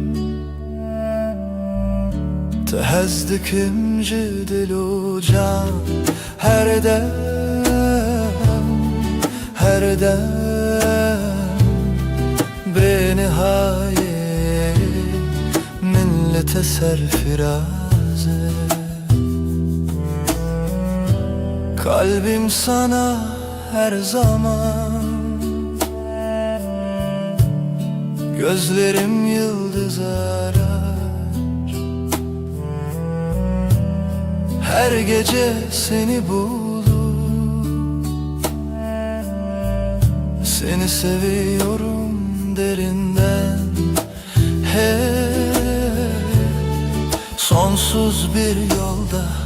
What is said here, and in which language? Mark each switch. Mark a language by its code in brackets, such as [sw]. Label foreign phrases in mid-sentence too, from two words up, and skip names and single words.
[ku] Te hez dikim ji dil û can Her dem bê nihayê min li te serfiraz e [tr] Kalbim sana her zaman Gözlerim yıldız arar Her gece seni bulur Seni seviyorum derinden Hep sonsuz bir yolda